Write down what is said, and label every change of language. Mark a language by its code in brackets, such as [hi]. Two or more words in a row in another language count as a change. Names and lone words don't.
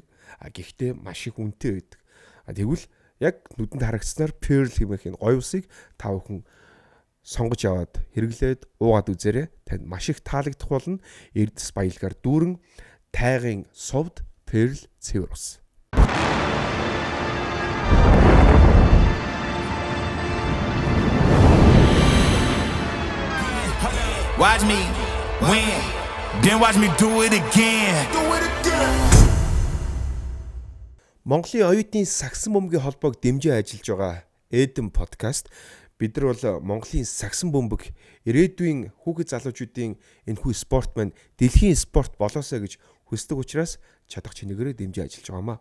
[mn] Гэхдээ маш их үнэтэй байдаг. Тэгвэл яг нүдэнд харагдсанаар Pearl хэмээх энэ гоё усыг та бүхэн сонгож аваад хэрэглээд уугаад үзээрэй. Танд маш их таалагдах болно. Эрдэс баялагаар дүүрэн тайгын сувд Pearl цэвэр ус. [en] Watch me win, then watch me do it again. [mn] Монголын оюутны сагсан бөмбөгийн холбоог дэмжиж ажиллаж байгаа Эдэн подкаст бид нар бол Монголын сагсан бөмбөг ирээдүйн хүүхэд залуучуудын энэхүү спорт маань дэлхийн спорт болоосоо гэж хүсдэг учраас чадах чинэгээрээ дэмжиж ажиллаж байгаамаа.